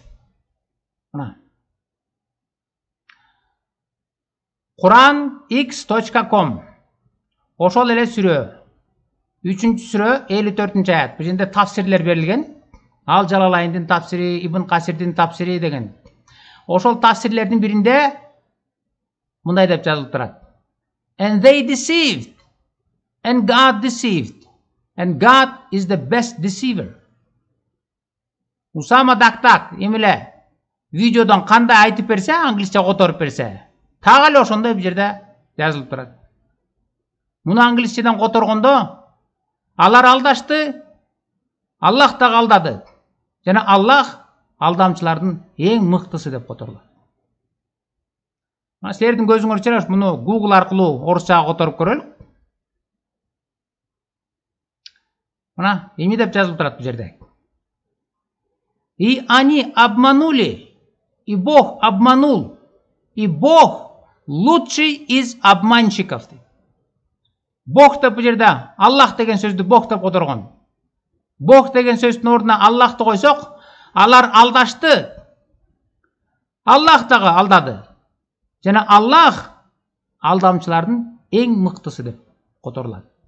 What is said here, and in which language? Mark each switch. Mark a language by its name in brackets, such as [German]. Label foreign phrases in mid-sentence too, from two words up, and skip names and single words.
[Kyrgyz] Мына quranx.com ошол эле сүрө 3-сүрө 54 аят. Бул жерде тафсирлер берилген. Ал Жалалайндын тафсири, Ибн Касирдин тафсири деген. Ошол тафсирлердин биринде мындай деп жазылып турат. [English] And they deceived, and God deceived, and God is the best deceiver. [Kyrgyz] Усама Дактак эмеле видеодон кандай айтып берсе, англисче которуп берсе, так эле ошондой бул жерде жазылып турат. Муну англисчеден которгондо алар алдашты, Аллах да алдады. Жана Аллах алдамчылардын эң мыктысы деп которулат. Мына силердин көзүңөр чыгаш, муну Google аркылуу орусчага которуп көрөлүк. Мына эми деп жазылып турат бул жерде. [Russian] И они обманули, и Бог обманул, и Бог лучший из обманщиков. [Kyrgyz] Бог деп бул жерде Аллах деген сөздү Бог деп которгон. Бог деген сөздүн ордуна Аллахты койсок, алар алдашты. Аллах дагы алдады. Жана Аллах алдамчылардын эң мыктысы деп которулат.